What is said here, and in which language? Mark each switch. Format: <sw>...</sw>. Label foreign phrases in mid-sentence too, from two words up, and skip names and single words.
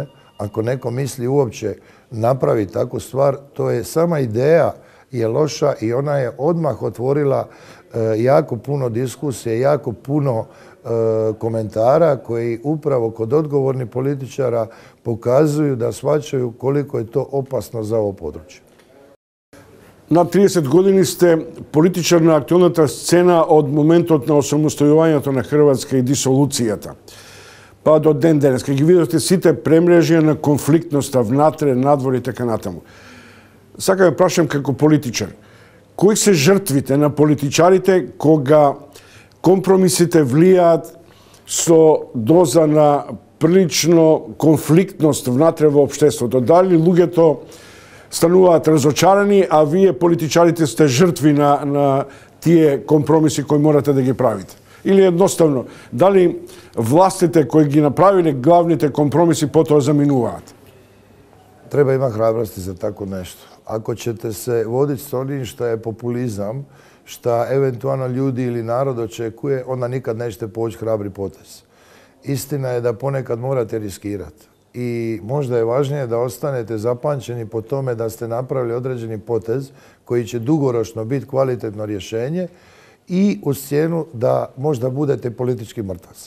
<hr>Ako neko misli uopće napraviti takvu stvar, to je sama ideja je loša i ona je odmah otvorila jako puno diskusije, jako puno komentara koji upravo kod odgovornih političara pokazuju da shvaćaju koliko je to opasno za ovo područje.</hr> <mk>На 30 години сте политичарна актуална сцена od момента на осамостојувањето на Хрватска и дисолуцијата. Па до ден денес, кога ги видовте сите премрежија на конфликтноста внатре, надвор и така натаму. Сакам да прашам како политичар, кои се жртвите на политичарите кога компромисите влијаат со доза на прилично конфликтност внатре во општеството? Дали луѓето стануваат разочарани, а вие политичарите сте жртви на тие компромиси кои морате да ги правите? Или едноставно, дали властите кои ги направиле главните компромиси потоа заминуваат?</mk> <hr>Treba imati hrabrosti za tako nešto. Ako ćete se voditi s onim što je populizam, što eventualno ljudi ili narod očekuje, onda nikad nećete poći hrabri potez. Istina je da ponekad morate riskirati. I možda je važnije da ostanete zapamćeni po tome da ste napravili određeni potez koji će dugoročno biti kvalitetno rješenje i uz cijenu da možda budete politički mrtvac.</hr>